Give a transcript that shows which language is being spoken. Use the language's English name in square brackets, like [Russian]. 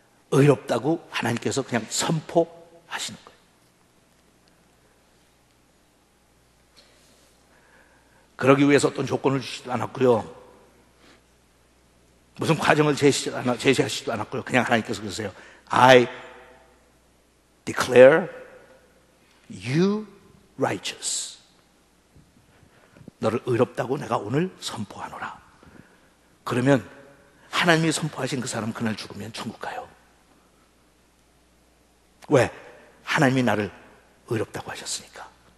[Korean] 의롭다고 하나님께서 그냥 선포하시는 거예요. 그러기 위해서 어떤 조건을 주시지도 않았고요. 무슨 과정을 제시하시지도 않았고요. 그냥 하나님께서 그러세요. [English] I declare you righteous. [Korean] 너를 의롭다고 내가 오늘 선포하노라. 그러면 하나님이 선포하신 그 사람 그날 죽으면 천국 가요. 왜? 하나님이 나를 의롭다고 하셨으니까.